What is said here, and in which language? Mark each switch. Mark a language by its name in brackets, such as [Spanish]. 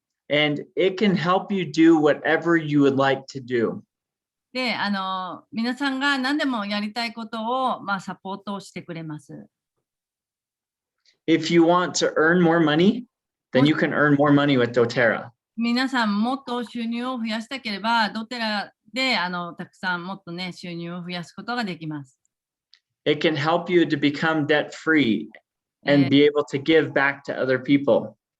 [English] And it can help you do whatever you would like to do. [Japanese] で、皆さんが何でもやりたいことを、サポートしてくれます。 [English] If you want to earn more money, then you can earn more money with doTERRA. [Japanese] 皆さんもっと収入を増やしたければ、ドテラでたくさんもっとね、収入を増やすことができます。 [English] It can help you to become debt free and be able to give back to other people.